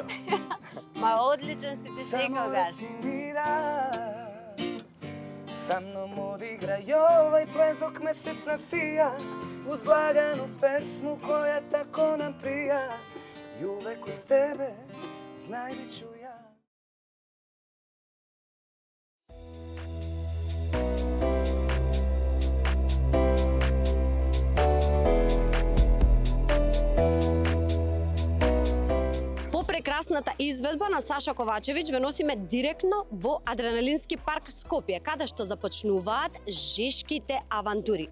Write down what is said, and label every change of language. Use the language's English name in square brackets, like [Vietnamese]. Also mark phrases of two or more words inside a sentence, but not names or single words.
[Serbian] Ma odličan si ti sekogаш. Samo mira, sa mnom odigraj ovaj ples dok mesec nasija, uz laganu pesmu koja tako nam prija. I uvek uz tebe znaj da ću ja. [Macedonian] Прекрасната изведба на Саша Ковачевиќ ве носиме директно во Адреналински парк Скопје, каде што започнуваат жешките авантури.